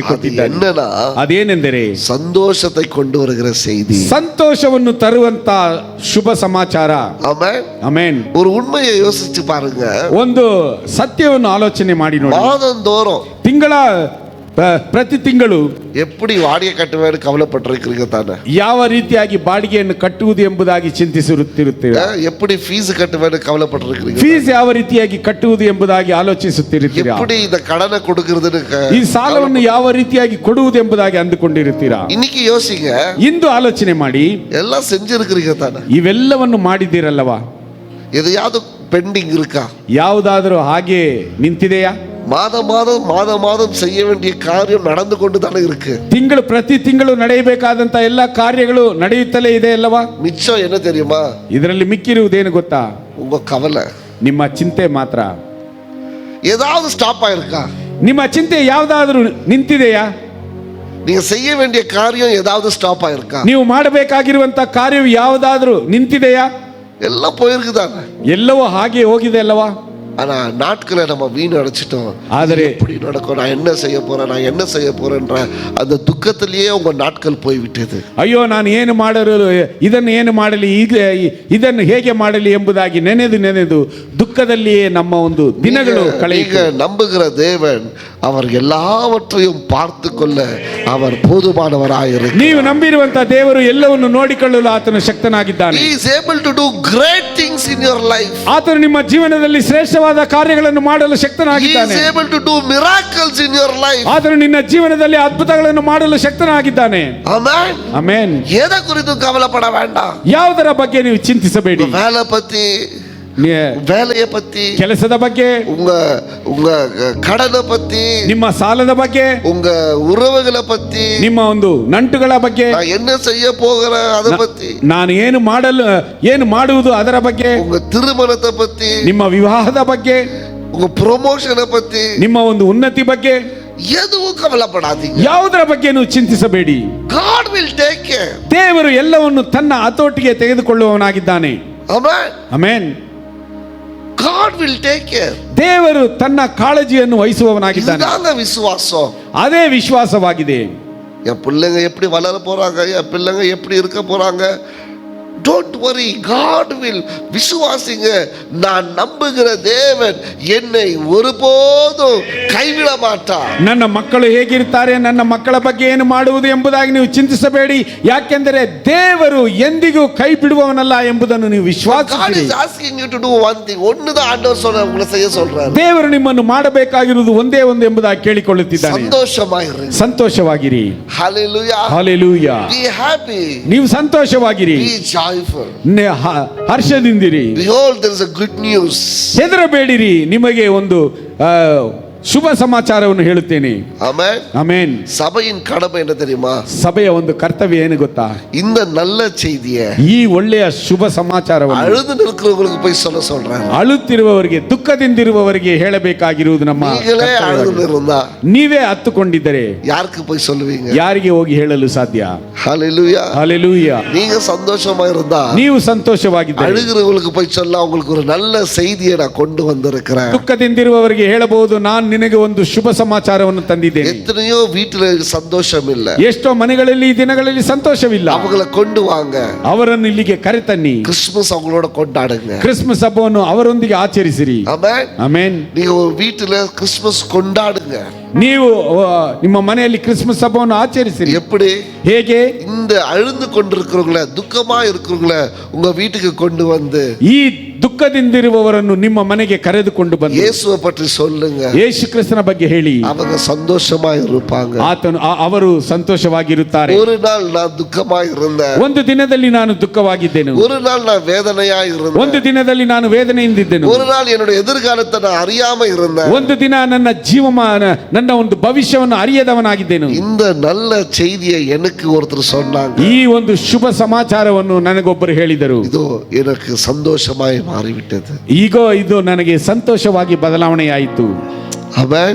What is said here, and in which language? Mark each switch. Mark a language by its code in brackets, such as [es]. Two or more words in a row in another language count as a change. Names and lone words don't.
[ta] அது [kn] ಕೊಟ್ಟಿದ್ದಾನೆ. [ta] என்னன்னா [kn] ಅದೇನೆಂದರೆ [ta] சந்தோஷத்தை கொண்டு வருகிற செய்தி. [kn] ಸಂತೋಷವನ್ನು ತರುವಂತ ಶುಭ ಸಮಾಚಾರ. [ta] ஆமென். [kn] ಆಮೆನ್. [ta] ஒரு உண்மையை யோசிச்சு பாருங்க. [kn] ಒಂದು ಸತ್ಯವನ್ನು ಆಲೋಚನೆ ಮಾಡಿ ನೋಡಿ. [ta] மாதந்தோறும் [kn] ತಿಂಗಳ ಪ್ರತಿ ತಿಂಗಳು [ta] எப்படி வாடகை கட்டுவேன்னு கவலைப்பட்டிருக்கிறீங்க தானே? [kn] ಯಾವ ರೀತಿಯಾಗಿ ಬಾಡಿಗೆಯನ್ನು ಕಟ್ಟುವುದು ಎಂಬುದಾಗಿ ಚಿಂತಿಸುತ್ತಿರುತ್ತೀರಾ. [ta] எப்படி ஃபீஸ் கட்டுவேன்னு கவலைப்பட்டிருக்கிறீங்க? [kn] ಫೀಸ್ ಯಾವ ರೀತಿಯಾಗಿ ಕಟ್ಟುವುದು ಎಂಬುದಾಗಿ ಆಲೋಚಿಸುತ್ತಿರುತ್ತೀರಾ. [ta] எப்படி இந்த கடனை கொடுக்கிறதுன்னு [kn] ಈ ಸಾಲವನ್ನು ಯಾವ ರೀತಿಯಾಗಿ ಕೊಡುವುದು ಎಂಬುದಾಗಿ ಅಂದುಕೊಂಡಿರುತ್ತೀರಾ. [ta] இன்னைக்கு யோசிங்க. [kn] ಇಂದು ಆಲೋಚನೆ ಮಾಡಿ. [ta] எல்லாம் செஞ்சிருக்கிறீங்க தானே? [kn] ಇವೆಲ್ಲವನ್ನು ಮಾಡಿದ್ದೀರಲ್ಲವಾ. [ta] எதையாவது பெண்டிங் இருக்கா? [kn] ಯಾವುದಾದರೂ ಹಾಗೆ ನಿಂತಿದೆಯಾ? [ta] மாதம் செய்ய வேண்டிய காரியம் நடந்து கொண்டு தானே இருக்கு. [kn] ತಿಂಗಳು ಪ್ರತಿ ತಿಂಗಳು ನಡೆಯಬೇಕಾದಂತ ಎಲ್ಲ ಕಾರ್ಯಗಳು ನಡೆಯುತ್ತಲೇ ಇದೆ ಅಲ್ಲವಾ. [ta] மிச்சம் என்ன தெரியுமா? [kn] ಇದರಲ್ಲಿ ಮಿಕ್ಕಿರುವುದೇನು ಗೊತ್ತಾ? [ta] உங்க கவலை. [kn] ನಿಮ್ಮ ಚಿಂತೆ ಮಾತ್ರ. [ta] ஏதாவது ஸ்டாப் ஆயிருக்கா? [kn] ನಿಮ್ಮ ಚಿಂತೆ ಯಾವುದಾದ್ರೂ ನಿಂತಿದೆಯಾ? [ta] நீங்க செய்ய வேண்டிய காரியம் ஏதாவது ஸ்டாப் ஆயிருக்கா? [kn] ನೀವು ಮಾಡಬೇಕಾಗಿರುವಂತ ಕಾರ್ಯವು ಯಾವುದಾದ್ರೂ ನಿಂತಿದೆಯಾ? [ta] எல்லாம் போயிருக்குதானே? [kn] ಎಲ್ಲವೂ ಹಾಗೆ ಹೋಗಿದೆ ಅಲ್ಲವಾ. [ta] ஆனா நாட்களை நம்ம வீணடிச்சிட்டோம். [kn] ಆದರೆ [ta] எப்படி நடக்கும், நான் என்ன செய்ய போறேன்ற அந்த துக்கத்திலேயே உங்க நாட்கள் போய்விட்டது. [kn] ಅಯ್ಯೋ, ನಾನು ಏನು ಮಾಡಲು, ಇದನ್ನು ಏನು ಮಾಡಲಿ, ಈಗ ಇದನ್ನು ಹೇಗೆ ಮಾಡಲಿ ಎಂಬುದಾಗಿ ನೆನೆದು ದುಃಖದಲ್ಲಿಯೇ ನಮ್ಮ ಒಂದು ದಿನಗಳು ಕಳೆಯುತ್ತೆ. [ta] நம்புகிற தேவன் அவர் எல்லாவற்றையும் பார்த்து கொள்ள அவர் போதுமானவராயிருக்கிறார். [kn] ನೀವು ನಂಬಿರುವಂತ ದೇವರು ಎಲ್ಲವನ್ನು ನೋಡಿಕೊಳ್ಳಲು ಆತನು ಶಕ್ತನಾಗಿದ್ದಾನೆ. [en] He is able to do great things in your life. [kn] ಆತನು ನಿಮ್ಮ ಜೀವನದಲ್ಲಿ ಶ್ರೇಷ್ಠವಾದ ಕಾರ್ಯಗಳನ್ನು ಮಾಡಲು [en] He [kn] ಶಕ್ತನಾಗಿದ್ದಾನೆ. [en] is able to do miracles in your life. [kn] ಆತನು ನಿನ್ನ ಜೀವನದಲ್ಲಿ ಅದ್ಭುತಗಳನ್ನು ಮಾಡಲು ಶಕ್ತನಾಗಿದ್ದಾನೆ. [en] Amen. [kn] ಆಮೆನ್. [ta] எதை குறித்து கவலைப்பட வேண்டாம். [kn] ಯಾವುದರ ಬಗ್ಗೆ ನೀವು ಚಿಂತಿಸಬೇಡಿ. [ta] வேலை பத்தி, வேலைய பத்தி, [kn] ಕೆಲಸದ ಬಗ್ಗೆ, [ta] உங்க கடனை பத்தி, [kn] ನಿಮ್ಮ ಸಾಲದ ಬಗ್ಗೆ, [ta] உங்க உறவுகளை பத்தி, [kn] ನಿಮ್ಮ ಒಂದು ನಂಟುಗಳ ಬಗ್ಗೆ, [ta] நான் என்ன செய்ய போகிறேன் அத பத்தி, [kn] ನಾನು ಏನು ಮಾಡುವುದು ಅದರ ಬಗ್ಗೆ, [ta] உங்க திருமணத்தை பத்தி, [kn] ನಿಮ್ಮ ವಿವಾಹದ ಬಗ್ಗೆ, [ta] உங்க ப்ரொமோஷனை பத்தி, [kn] ನಿಮ್ಮ ಒಂದು ಉನ್ನತಿ ಬಗ್ಗೆ [ta] எதுவும் கவலைப்படாதீங்க. [kn] ಯಾವುದರ ಬಗ್ಗೆ ನೀವು ಚಿಂತಿಸಬೇಡಿ. [en] God will take care. [kn] ದೇವರು ಎಲ್ಲವನ್ನು ತನ್ನ ಹತೋಟಿಗೆ ತೆಗೆದುಕೊಳ್ಳುವವನಾಗಿದ್ದಾನೆ. [en] Amen. [kn] ಆಮೆನ್. [en] God will take care. [kn] ದೇವರು ತನ್ನ ಕಾಳಜಿಯನ್ನು ವಹಿಸುವವನಾಗಿದ್ದಾನೆ. [ta] இதுதாங்க விசுவாசம். [kn] ಅದೇ ವಿಶ್ವಾಸವಾಗಿದೆ. [ta] என் பிள்ளைங்க எப்படி வளர போறாங்க, என் பிள்ளைங்க எப்படி இருக்க போறாங்க, [en] don't worry, God will. [ta] விசுவாசிங்க, நான் நம்புகிற தேவன் என்னை ஒருபோதும் கைவிட மாட்டார். [kn] ನನ್ನ ಮಕ್ಕಳು ಹೇಗಿರ್ತಾರೆ, ನನ್ನ ಮಕ್ಕಳ ಬಗ್ಗೆ ಏನು ಮಾಡುವುದು ಎಂಬುದಾಗಿ ನೀವು ಚಿಂತಿಸಬೇಡಿ. ಯಾಕೆಂದರೆ ದೇವರು ಎಂದಿಗೂ ಕೈ ಬಿಡುವವನಲ್ಲ ಎಂಬುದನ್ನು ನೀವು [en] God [kn] ವಿಶ್ವಾಸಿಸಿರಿ. [en] is asking you to do one thing. [ta] ஒண்ணுதான் ஆண்டவர் சொல்ற உங்களை செய்ய சொல்றாரு. [kn] ದೇವರು ನಿಮ್ಮನ್ನು ಮಾಡಬೇಕಾಗಿರುವುದು ಒಂದೇ ಒಂದು ಎಂಬುದಾಗಿ ಕೇಳಿಕೊಳ್ಳುತ್ತಿದ್ದಾನೆ. [ta] சந்தோஷமாயிரு. [kn] ಸಂತೋಷವಾಗಿರಿ. [en] Hallelujah. [kn] ಹalleluya. [en] Be happy. [kn] ನೀವು ಸಂತೋಷವಾಗಿರಿ. [en] Be joyful. [kn] ಹರ್ಷದಿಂದಿರಿ. [en] Behold, there is a good news. [kn] ಹೆದರಬೇಡಿರಿ. ನಿಮಗೆ ಒಂದು ಶುಭ ಸಮಾಚಾರವನ್ನು ಹೇಳುತ್ತೇನೆ. [ta] ஆமென். [kn] ಆಮೆನ್. [ta] சபையின் கடமை என்ன தெரியுமா? [kn] ಸಭೆಯ ಒಂದು ಕರ್ತವ್ಯ ಏನು ಗೊತ್ತಾ? [ta] இந்த நல்ல செய்தியை [kn] ಈ ಒಳ್ಳೆಯ ಶುಭ ಸಮಾಚಾರವನ್ನು [ta] அழுது நிற்கிறவங்களுக்கு போய் சொல்றேன். [kn] ಅಳುತ್ತಿರುವವರಿಗೆ, ದುಃಖದಿಂದಿರುವವರಿಗೆ ಹೇಳಬೇಕಾಗಿರುವುದು ನಮ್ಮ [ta] நீங்களே அழுது இருந்தா [kn] ನೀವೇ ಹತ್ತುಕೊಂಡಿದ್ದರೆ [ta] யாருக்கு போய் சொல்லுவீங்க? [kn] ಯಾರಿಗೆ ಹೋಗಿ ಹೇಳಲು ಸಾಧ್ಯ? [ta] ஹalleluya. [kn] ಹಲ್ಲೆಲೂಯಾ. [ta] நீங்க சந்தோஷமா இருந்தா [kn] ನೀವು ಸಂತೋಷವಾಗಿದ್ದರೆ [ta] அழுகிறவங்களுக்கு போய் சொல்ல உங்களுக்கு ஒரு நல்ல செய்தியை நான் கொண்டு வந்திருக்கிறேன். [kn] ದುಃಖದಿಂದಿರುವವರಿಗೆ ಹೇಳಬಹುದು, ನಾನು ನಿನಗೆ ಒಂದು ಶುಭ ಸಮಾಚಾರವನ್ನು ತಂದಿದ್ದೇನೆ. [ta] எத்தனையோ வீட்டுல சந்தோஷம் இல்ல, [kn] ಎಷ್ಟೋ ಮನೆಗಳಲ್ಲಿ ಈ ದಿನಗಳಲ್ಲಿ ಸಂತೋಷವಿಲ್ಲ. [ta] அவங்கள கொண்டு வாங்க, [kn] ಅವರನ್ನು ಇಲ್ಲಿಗೆ ಕರೆತನ್ನಿ. [ta] கிறிஸ்துமஸ் அவங்களோட கொண்டாடுங்க. [kn] ಕ್ರಿಸ್ಮಸ್ ಹಬ್ಬವನ್ನು ಅವರೊಂದಿಗೆ ಆಚರಿಸಿರಿ. [ta] ஆமென். [kn] ಆಮೆನ್. [ta] நீங்க ஒரு வீட்டுல கிறிஸ்துமஸ் கொண்டாடுங்க. [kn] ನೀವು ನಿಮ್ಮ ಮನೆಯಲ್ಲಿ ಕ್ರಿಸ್ಮಸ್ ಹಬ್ಬವನ್ನು ಆಚರಿಸಿರಿ. [ta] எப்படி? [kn] ಹೇಗೆ? [ta] இந்த அழுந்து கொண்டிருக்கிறவங்கள, துக்கமா இருக்கிறவங்கள உங்க வீட்டுக்கு கொண்டு வந்து [kn] ಈ ದುಃಖದಿಂದಿರುವವರನ್ನು ನಿಮ್ಮ ಮನೆಗೆ ಕರೆದುಕೊಂಡು ಬಂದು [ta] இயேசுவை பற்றி சொல்லுங்க. [kn] ಯೇಸು ಕ್ರಿಸ್ತನ ಬಗ್ಗೆ ಹೇಳಿ. [ta] அவங்க சந்தோஷமா இருப்பாங்க. [kn] ಅವರು ಸಂತೋಷವಾಗಿರುತ್ತಾರೆ. [ta] ஒரு நாள் நான் துக்கமா இருந்தேன், [kn] ಒಂದು ದಿನದಲ್ಲಿ ನಾನು ದುಃಖವಾಗಿದ್ದೇನೆ. [ta] ஒரு நாள் நான் வேதனையா இருந்தேன், [kn] ಒಂದು ದಿನದಲ್ಲಿ ನಾನು ವೇದನೆಯಿಂದಿದ್ದೇನೆ. [ta] ஒரு நாள் என்னோட எதிர்காலத்தை நான் அறியாம இருந்தேன், [kn] ಒಂದು ದಿನ ನನ್ನ ಜೀವಮಾನ, ನನ್ನ ಒಂದು ಭವಿಷ್ಯವನ್ನು ಅರಿಯದವನಾಗಿದ್ದೇನೆ. [ta] இந்த நல்ல செய்தியை எனக்கு ஒருத்தர் சொன்னாங்க. [kn] ಈ ಒಂದು ಶುಭ ಸಮಾಚಾರವನ್ನು ನನಗೊಬ್ಬರು ಹೇಳಿದರು. [ta] இதோ எனக்கு சந்தோஷமாய் மாறிவிட்டது. [kn] ಈಗ ಇದು ನನಗೆ ಸಂತೋಷವಾಗಿ ಬದಲಾವಣೆಯಾಯಿತು. [ta] ஆமென்.